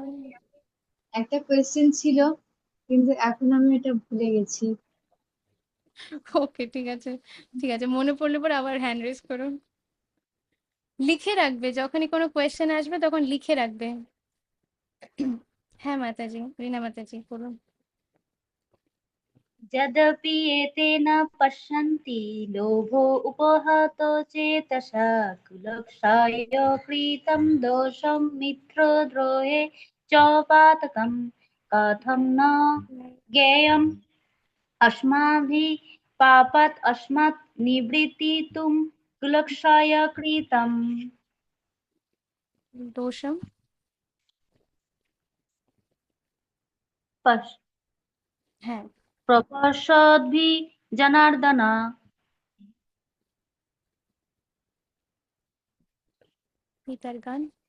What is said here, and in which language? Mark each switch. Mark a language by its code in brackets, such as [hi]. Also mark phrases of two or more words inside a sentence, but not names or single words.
[bn] একটা কোয়েশ্চেন ছিল, কিন্তু এখন আমি এটা ভুলে গেছি। ওকে, ঠিক আছে, ঠিক আছে, মনে পড়লে পরে আবার হ্যান্ড রেস করুন। লিখে রাখবে, যখনই কোনো কোয়েশ্চেন আসবে তখন লিখে রাখবে। হ্যাঁ মাতাজি, রিনা মাতাজি বলুন। [sa] यद्यपि एते न पश्यन्ति लोभो उपहतो चेतसा कुलक्षय कृतं दोषं मित्रद्रोहे च पातकं कथं न ज्ञेयम् अस्माभिः पापात् अस्मात् निवृत्तितुं कुलक्षय कृतम्। [bn] দোষম, হ্যাঁ। [sa] प्रपश्यद्भिः जनार्दन। [bn] পিতার গান।